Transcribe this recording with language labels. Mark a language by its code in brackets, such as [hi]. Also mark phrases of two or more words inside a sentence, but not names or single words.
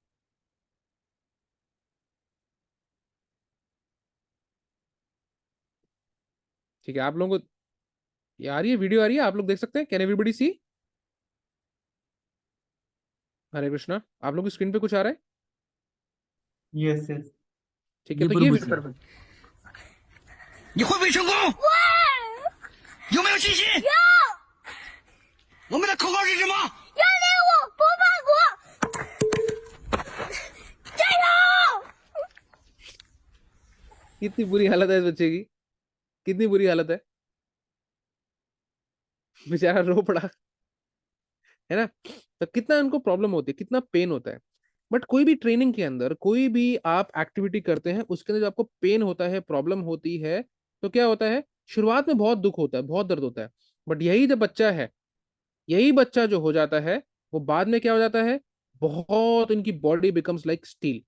[hi] ठीक है, आप लोगों को ये आ रही है, वीडियो आ रही है, आप लोग देख सकते हैं, [en] can everybody see? [hi] हरे कृष्णा, आप लोगों की स्क्रीन पे कुछ आ रहा है? [en] yes yes. [hi] ठीक है, जी तो ये प्रभु जी। [zh] 你会不会成功？会。有没有信心？有。我们的口号是什么？要领我不怕苦。加油！ [hi] कितनी बुरी हालत है इस बच्चे की, कितनी बुरी हालत है, बेचारा रो पड़ा है ना? तो कितना उनको प्रॉब्लम होती है, कितना पेन होता है। बट कोई भी ट्रेनिंग के अंदर कोई भी आप एक्टिविटी करते हैं उसके अंदर जो आपको पेन होता है, प्रॉब्लम होती है, तो क्या होता है, शुरुआत में बहुत दुख होता है, बहुत दर्द होता है, बट यही जो बच्चा है, यही बच्चा जो हो जाता है वो बाद में क्या हो जाता है, बहुत इनकी [en] body becomes like steel.